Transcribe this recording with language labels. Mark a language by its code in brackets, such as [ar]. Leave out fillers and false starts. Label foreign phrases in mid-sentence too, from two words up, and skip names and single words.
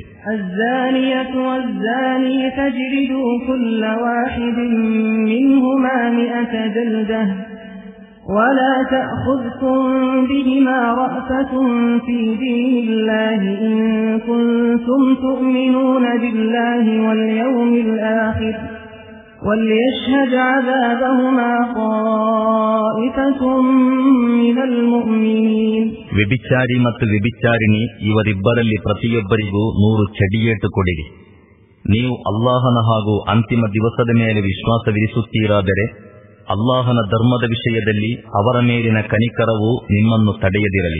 [ar] الزانية الزاني فاجلدوا كل واحد منهما مائة جلدة ولا تأخذكم بهما رأفة في دين الله إن كنتم تؤمنون بالله واليوم الآخر وَلْيَشْهَدْ عَذَابَهُمَا طَائِفَةٌ مِنَ الْمُؤْمِنِينَ. [kn] ವ್ಯಭಿಚಾರಿ ಮತ್ತು ವ್ಯಭಿಚಾರಿಣಿ ಇವರಿಬ್ಬರಲ್ಲಿ ಪ್ರತಿಯೊಬ್ಬರಿಗೂ 100 ಚಡಿಯೇಟು ಕೊಡಿರಿ. ನೀವು ಅಲ್ಲಾಹನ ಹಾಗೂ ಅಂತಿಮ ದಿವಸದ ಮೇಲೆ ವಿಶ್ವಾಸವಿರಿಸುತ್ತೀರಾದರೆ ಅಲ್ಲಾಹನ ಧರ್ಮದ ವಿಷಯದಲ್ಲಿ ಅವರ ಮೇಲಿನ ಕನಿಕರವು ನಿಮ್ಮನ್ನು ತಡೆಯದಿರಲಿ.